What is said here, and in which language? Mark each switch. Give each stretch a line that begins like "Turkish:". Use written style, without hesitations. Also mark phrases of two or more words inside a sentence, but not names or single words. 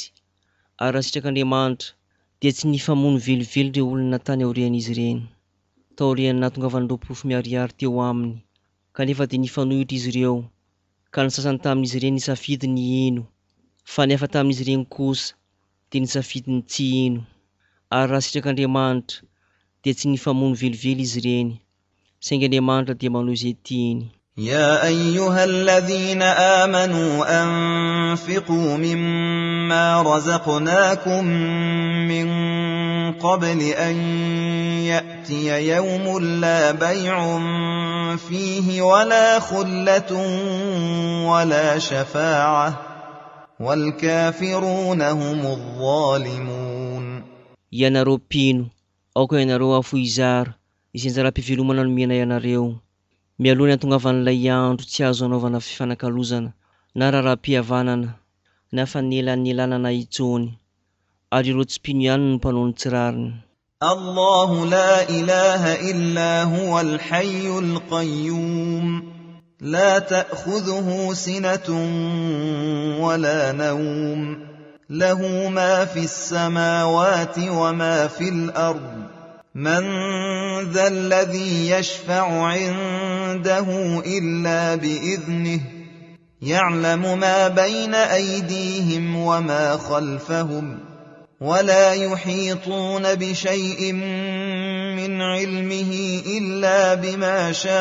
Malagasy: Ary raha sitrak'Andriamanitra dia tsy nifamono velively ireo olona tany aorian'izy ireny, taorian'ny nahatongavan'ireo porofo miharihary teo aminy, kanefa dia nifanohitra izy ireo, ka ny sasany tamin'izy ireny nisafidy ny ino, fa ny hafa tamin'izy ireny kosa dia nisafidy ny tsy ino. Ary raha sitrak'Andriamanitra dia tsy nifamono velively izy ireny, saingy Andriamanitra dia manao izay tiany.
Arabic: يا أيها الذين آمنوا أنفقوا مما رزقناكم من قبل أن يأتي يوم لا بيع فيه ولا خلة ولا شفاعة والكافرون هم الظالمون.
Malagasy: Ianareo mpino, aoka ianareo afo izara, izay anjara-pivelomana nomena ianareo. Mialoha ny antongavan'ilay andro tsy azo anaovana fifanakalozana, na raharaham-pihavanana, na fanelan'elanana intsony, ary ireo tsy mpino ihany no mpanao ny tsirariny.
Arabic: الله لا إله إلا هو الحي القيوم لا تأخذه سنة ولا نوم له ما في السماوات وما في الأرض من ذا الذي يشفع عنده إلا بإذنه يعلم ما بين أيديهم وما خلفهم ولا يحيطون بشيء من علمه إلا بما